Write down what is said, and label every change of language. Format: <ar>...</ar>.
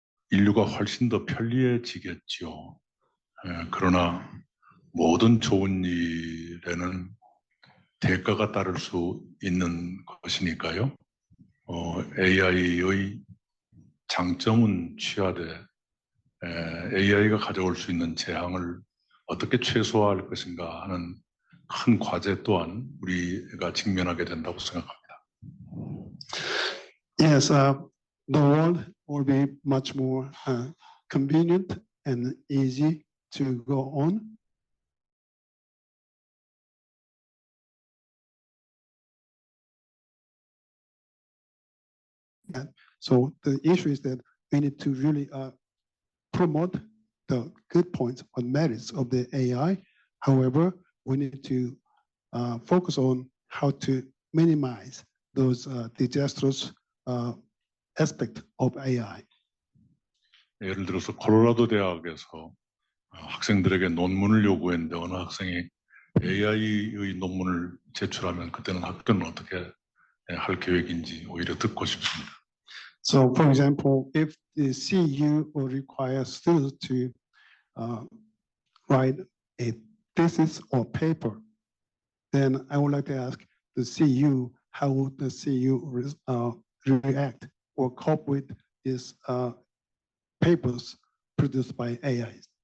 <ko>인류가 훨씬 더 편리해지겠죠. 그러나 모든 좋은 일에는 대가가 따를 수 있는 것이니까요. AI의 장점은 취하되 AI가 가져올 수 있는 재앙을 어떻게 최소화할 것인가 하는 큰 과제 또한 우리가 직면하게 된다고 생각합니다.</ko> <en>Yes, the world will be much more convenient and easy to go on. So the issue is that we need to really promote the good points or merits of the AI. However, we need to focus on how to minimize those disastrous aspect of AI.</en> <ko>예를 들어서 콜로라도 대학에서 학생들에게 논문을 요구했는데 어느 학생이 AI의 논문을 제출하면 그때는 학교는 어떻게 할 계획인지 오히려 듣고 싶습니다.</ko> <en>So, for example, if the CU will require students to write a thesis or paper, then I would like to ask the CU, how would the CU react or cope with these papers produced by AI?</en>